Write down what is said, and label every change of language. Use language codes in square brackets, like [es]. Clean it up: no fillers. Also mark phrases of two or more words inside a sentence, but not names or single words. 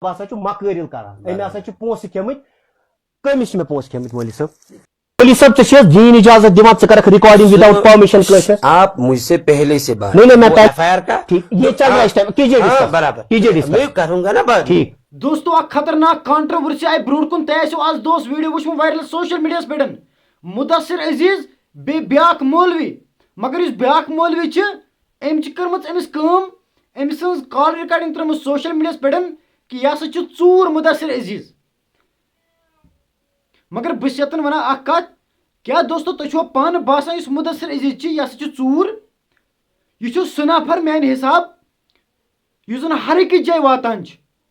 [ks] بہت مکٲرِل کران أمۍ ہسا چھِ پونٛسہٕ کھیٚمٕتۍ کٔمِس چھِ مےٚ پونٛسہٕ کھیٚمٕتۍ مولوی صٲب مولوی صٲب ژےٚ چھِ دین اجازت دِوان ژٕ کرکھ ریکارڈنگ [en] without permission [ks] کٲنٛسہِ [ur] آپ مجھ سے پہلے سے بات نہیں میں ایف آئی آر کا ٹھیک یہ چل رہا ہے اس ٹائم کیجیے ڈسکس میں کروں گا نا بات ٹھیک [ks] دوستو اخ خطرناک کانٹروورسی آئی برونٛٹھ کُن تۄہہِ آسیو آز دۄہس ویڈیو وٕچھمُت وایرل سوشل میڈیاہس پٮ۪ٹھ مُدثر عزیز بیٚیہِ بیاکھ مولوی مگر یُس بیاکھ مولوی چھِ أمۍ چھِ کٔرمٕژ أمِس کٲم أمۍ سٕنٛز [en] call recording [ks] ترٲومٕژ سوشل میڈیاہس پٮ۪ٹھ کہِ یہِ ہسا چھُ ژوٗر مُدثر عزیز مگر بہٕ چھُس یتن ونان اکھ کتھ کیٛاہ دوستو تۄہہِ چھُوا پانہٕ باسان یُس مُدثر عزیز چھِ یہِ ہسا چھُ ژوٗر یہِ چھُ سُہ نفر میانہِ حساب یُس زن ہر أکِس جایہِ واتان چھُ